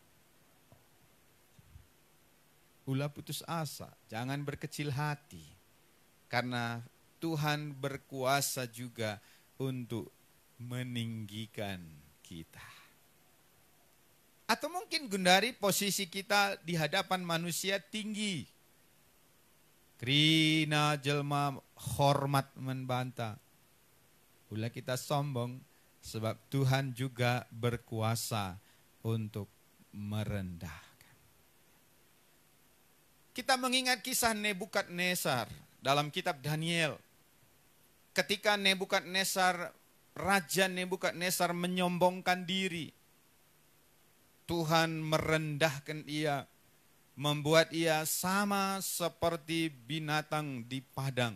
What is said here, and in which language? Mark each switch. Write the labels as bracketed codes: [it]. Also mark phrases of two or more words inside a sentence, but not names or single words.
[id] Ulah putus asa, jangan berkecil hati. Karena Tuhan berkuasa juga untuk meninggikan kita. Atau mungkin Gundari posisi kita di hadapan manusia tinggi. [btx] Krina jelma hormat membanta. [id] Ulah kita sombong sebab Tuhan juga berkuasa untuk merendahkan. Kita mengingat kisah Nebukadnezar dalam kitab Daniel. Ketika Raja Nebukadnezar menyombongkan diri, Tuhan merendahkan ia, membuat ia sama seperti binatang di padang.